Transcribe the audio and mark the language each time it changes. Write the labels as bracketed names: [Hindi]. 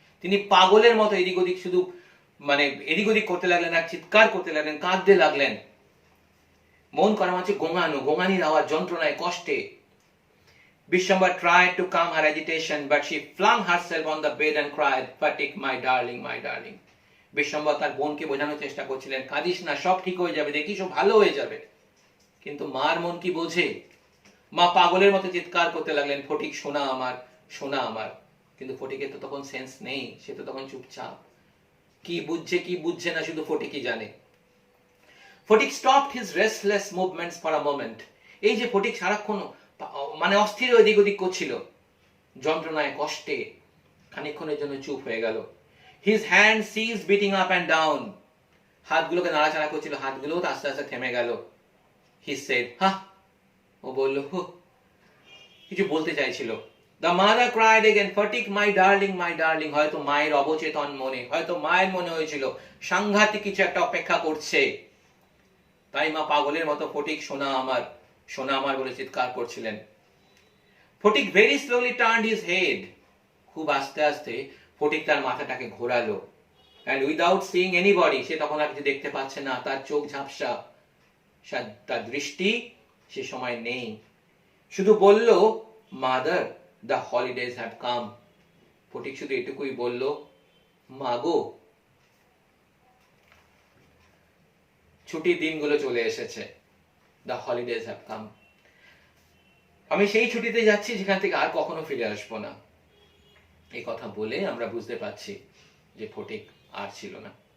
[Bangla] তিনি পাগলের মতো এদিক ওদিক শুধু মানে এদিক ওদিক করতে লাগলেন, আর চিৎকার করতে লাগলেন, কাঁদতে লাগলেন। মন করা হচ্ছে গোঙানির আওয়াজ, যন্ত্রণায়, কষ্টে। [English] Bishambhar tried to calm her agitation, but she flung herself on the bed and cried, "Fatik, my darling, my darling." [Bangla] Bishwambhar তার বোনকে বোঝানোর চেষ্টা করছিলেন, কাঁদিস না, সব ঠিক হয়ে যাবে, দেখিস ও ভালো হয়ে যাবে। কিন্তু মার মন কি বোঝে? মা পাগলের মতো চিৎকার করতে লাগলেন, "ফটিক, সোনা আমার, সোনা আমার।" কিন্তু ফটিকের তো তখন সেন্স নেই, সে তো তখন চুপচাপ। কি বুঝছে কি বুঝছে না শুধু ফটিকই জানে। [English] Phatik stopped his restless movements for a moment. [Bangla] এই যে ফটিক সারাক্ষণ মানে অস্থির এদিক ওদিক করছিল, যন্ত্রণায়, কষ্টে, খানিকক্ষণের জন্য চুপ হয়ে গেল। [English] His hand ceased beating up and down. [Bangla] হাতগুলোকে নাড়াচাড়া করছিল, হাতগুলোও আস্তে আস্তে থেমে গেল। [English] He said, [Bangla] "হা," ও বলল, হু, কিছু বলতে চাইছিল। [English] The mother cried again, "Fatik, my darling, my darling." [Bangla] হয়তো মায়ের অবচেতন মনে, হয়তো মায়ের মনে হয়েছিল সাংঘাতিক কিছু একটা অপেক্ষা করছে, তাই মা পাগলের মতো ফটিক, সোনা আমার, সোনা আমার বলে চিৎকার করছিলেন। [English] Phatik very slowly turned his head. [Bangla] খুব আস্তে আস্তে ফটিক তার মাথাটাকে ঘোরালো, [English] and without seeing anybody, [Bangla] সে তখন আর কিছু দেখতে পাচ্ছে না, তার চোখ ঝাপসা, তার দৃষ্টি সে সময় নেই। শুধু বলল, [English] "Mother, the holidays have come." [Bangla] Phatik শুধু এটুকুই বলল, "মা গো, ছুটির দিনগুলো চলে এসেছে." [English] The holidays have come. [Bangla] আমি সেই ছুটিতে যাচ্ছি যেখান থেকে আর কখনো ফিরে আসবো না। এই কথা বলে আমরা বুঝতে পারছি যে ফটিক আর ছিল না।